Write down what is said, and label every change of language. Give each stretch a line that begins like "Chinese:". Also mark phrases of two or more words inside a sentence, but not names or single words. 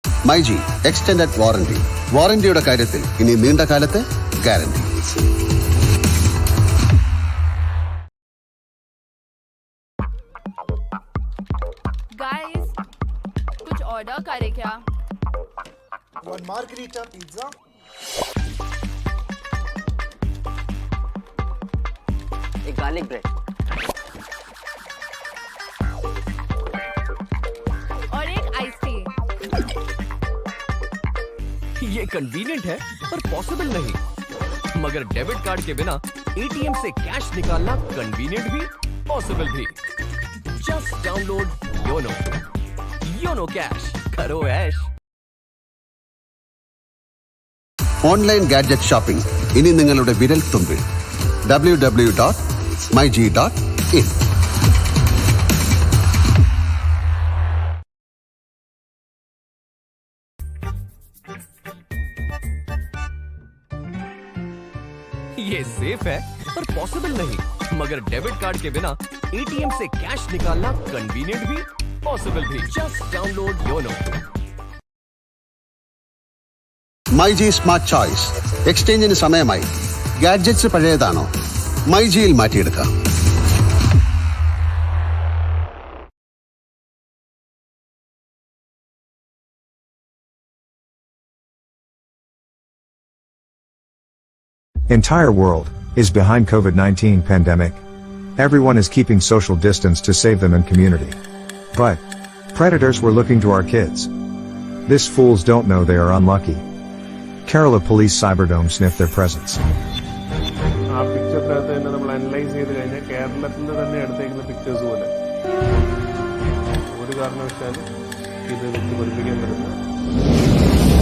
English: myG Extended Warranty.
Malayalam: വാറന്റിയുടെ കാര്യത്തിൽ ഇനി നീണ്ട കാലത്തെ ഗ്യാരണ്ടി.
English: Guys,
Hindi: कुछ ऑर्डर करे क्या?
English: One margarita pizza.
Hindi: एक
English: garlic bread
Hindi: और एक
English: ice tea.
Hindi: ये कन्वीनियंट है पर पॉसिबल नहीं. मगर
English: debit card
Hindi: के बिना एटीएम से कैश निकालना कन्वीनियंट भी पॉसिबल भी.
English: just download YONO Cash,
Hindi: करो ऐश.
English: online gadget shopping
Malayalam: ഇനി നിങ്ങളുടെ വിരൽ തുമ്പിൽ. www.myg.in.
Hindi: ये सेफ है पर पॉसिबल नहीं. मगर
English: debit card
Hindi: के बिना एटीएम से कैश निकालना कन्वीनियंट भी पॉसिबल भी.
English: Just download YONO. myG Smart Choice.
Malayalam: എക്സ്ചേഞ്ചിന് സമയമായി. ഗാഡ്ജറ്റ്സ് പഴയതാണോ? മൈജിയിൽ മാറ്റിയെടുക്കാം.
English: Entire world is behind COVID-19 pandemic. Everyone is keeping social distance to save them and community. But predators were looking to our kids. This fools don't know they are unlucky. Kerala Police Cyberdome sniffed their presence.
Malayalam: ആ പിക്ചറിനകത്ത് തന്നെ നമ്മൾ അനലൈസ് ചെയ്ത് കഴിഞ്ഞാൽ കേരളത്തിൻ്റെ തന്നെ എടുത്തേക്കുന്ന പിക്ചേഴ്സ് പോലെ ഒരു കാരണവശാലും ഇത് വെച്ച് പഠിപ്പിക്കാൻ പറ്റുന്ന